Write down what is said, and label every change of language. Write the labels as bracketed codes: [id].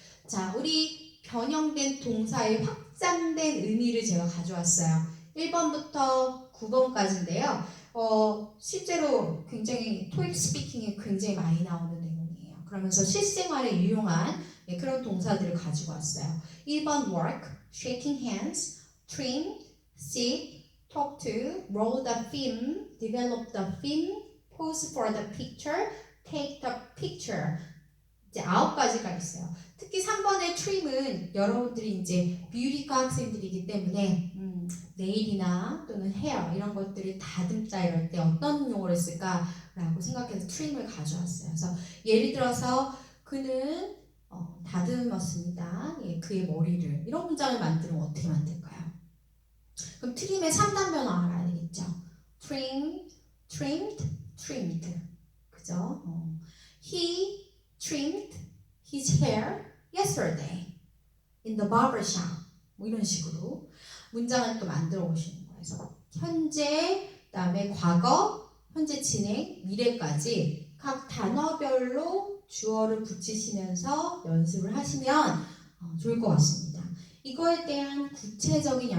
[ko] 자, 우리 변형된 동사의 확장된 의미를 제가 가져왔어요. 1번부터 9번까지인데요. 실제로 굉장히 토익 스피킹에 굉장히 많이 나오는 내용이에요. 그러면서 실생활에 유용한 그런 동사들을 가지고 왔어요. [en] 1번 work, shaking hands, trim, sit, talk to, roll the film, develop the film, pose for the picture, take the picture. [ko] 이제 9가지가 있어요. 특히 3번의 trim은 여러분들이 이제 뷰티과 학생들이기 때문에 네일이나 또는 헤어 이런 것들을 다듬다 이럴 때 어떤 용어를 쓸까라고 생각해서 trim을 가져왔어요. 그래서 예를 들어서 그는 다듬었습니다. 그의 머리를 이런 문장을 만들면 어떻게 만들까요? 그럼 trim의 3단변화 알아야 되겠죠. [en] trim, trimmed, trimmed. [ko] 그죠? [en] He trimmed his hair yesterday in the barber shop. [ko] 뭐 이런 식으로 문장을 또 만들어 보시는 거예요. 그래서 현재, 그다음에 과거, 현재 진행, 미래까지 각 단어별로 주어를 붙이시면서 연습을 하시면 좋을 것 같습니다. 이거에 대한 구체적인 연습